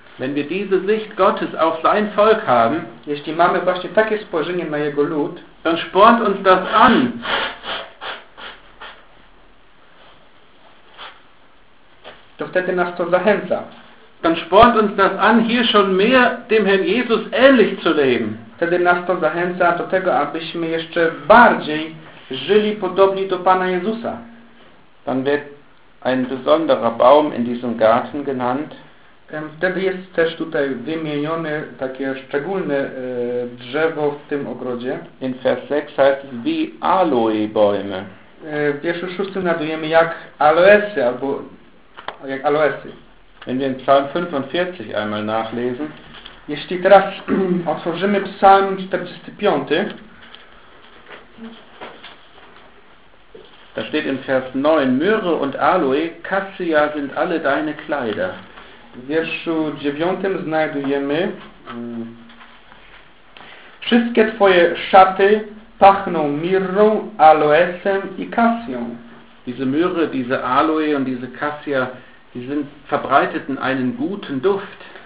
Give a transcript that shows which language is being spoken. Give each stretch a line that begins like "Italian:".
German: Wenn wir diese Sicht Gottes auf sein Volk haben,
Polish: jeśli mamy właśnie takie spojrzenie na Jego lud,
German: dann spornt uns das an.
Polish: To wtedy nas to zachęca.
German: Dann spornt uns das an, hier schon mehr dem Herrn Jesus ähnlich zu leben.
Polish: Wtedy nas to zachęca do tego, abyśmy jeszcze bardziej żyli podobni do Pana Jezusa.
German: Dann wird ein besonderer Baum in diesem Garten genannt.
Polish: Wtedy jest też tutaj wymienione takie szczególne drzewo w tym ogrodzie.
German: In Vers 6 heißt es wie Aloe Bäume.
Polish: W wierszu 6 znajdujemy jak aloesy, albo jak aloesy.
German: Wenn wir in Psalm 45 einmal nachlesen.
Polish: Jeśli teraz otworzymy Psalm 45,
German: da steht in Vers 9, Myrrhe und Aloe, Kassia sind alle deine Kleider.
Polish: W wierszu 9 znajdujemy wszystkie twoje szaty pachną mirrą, aloesem i kasją.
German: Diese Myrrhe, diese Aloe und diese Kassia, die sind verbreiteten einen guten Duft.